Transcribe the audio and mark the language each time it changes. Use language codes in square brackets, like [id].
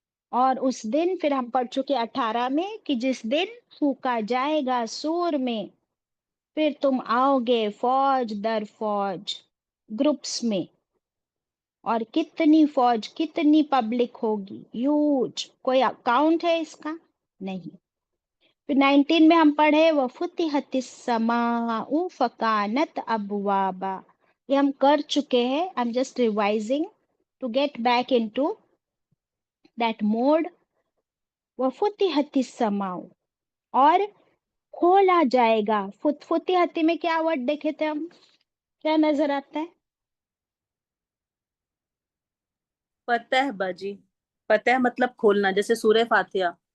[ur] اور اس دن پھر ہم پڑھ چکے 18 میں کہ جس دن پھونکا جائے گا سور میں، پھر تم آؤ گے فوج در فوج، گروپس میں. اور کتنی فوج، کتنی پبلک ہوگی، ہیوج. کوئی اکاؤنٹ ہے اس کا؟ نہیں. پھر 19 میں ہم پڑھے [ar] وَفُتِحَتِ السَّمَاءُ فَكَانَتْ أَبْوَابًا. [ur] یہ ہم کر چکے ہیں. [en] I'm just revising to get back into that mode. [ar] وَفُتِحَتِ السَّمَاءُ، [ur] اور کھولا جائے گا. فتحتی میں کیا ورڈ دیکھے تھے ہم؟ کیا نظر آتا ہے؟ فتح باجی. فتح مطلب کھولنا، جیسے سورہ فاتحہ.